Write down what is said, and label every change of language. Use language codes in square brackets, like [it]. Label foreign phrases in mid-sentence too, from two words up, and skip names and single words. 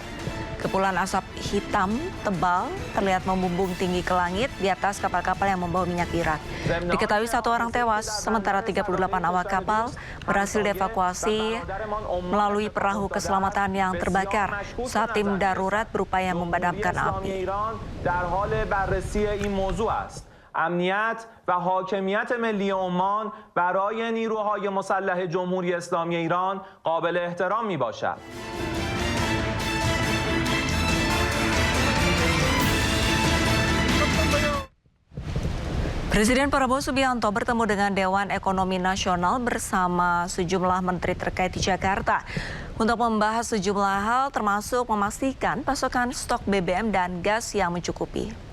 [id] Kepulan asap hitam tebal terlihat membumbung tinggi ke langit di atas kapal-kapal yang membawa minyak Iran. Diketahui 1 orang tewas, sementara 38 awak kapal berhasil dievakuasi melalui perahu keselamatan yang terbakar saat tim darurat berupaya memadamkan api. [fa] امنیت و حاکمیت ملی عمان برای نیروهای مسلح جمهوری اسلامی ایران قابل احترام میباشد. [id] Presiden Prabowo Subianto bertemu dengan Dewan Ekonomi Nasional bersama sejumlah menteri terkait di Jakarta untuk membahas sejumlah hal termasuk memastikan pasokan stok BBM dan gas yang mencukupi.